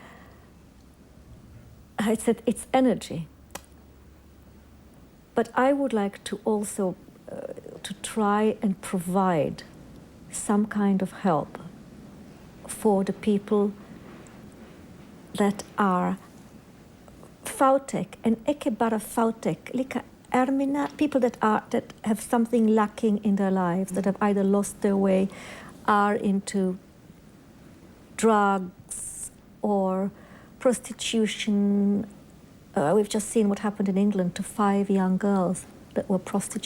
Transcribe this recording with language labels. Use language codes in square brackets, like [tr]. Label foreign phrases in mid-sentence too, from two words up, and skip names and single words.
[en] It's energy. But I would like to also to try and provide some kind of help for the people that are fátek, and [is] ekki bara fátek, líka ermina, [en] people that have something lacking in their lives, that have either lost their way, are into drugs or prostitution. We've just seen what happened in England to 5 young girls that were prostitutes.